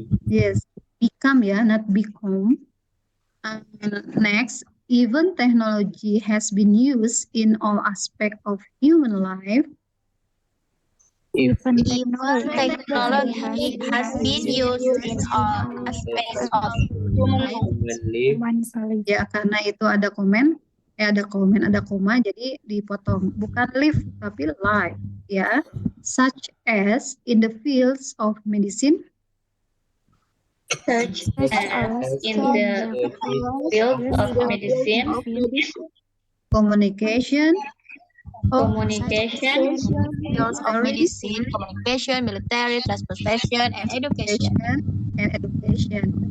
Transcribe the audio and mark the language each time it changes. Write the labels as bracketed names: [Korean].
[English] Yes, become ya, not become. Next, even technology has been used in all aspects of human life. Even technology has been used in all aspects of human life. [Indonesian] Ya, karena itu ada koma, jadi dipotong. Bukan live, tapi life, ya. [English] Such as in the fields of medicine. Such as in the field of medicine, communication, fields of medicine, communication, military, transportation, and education.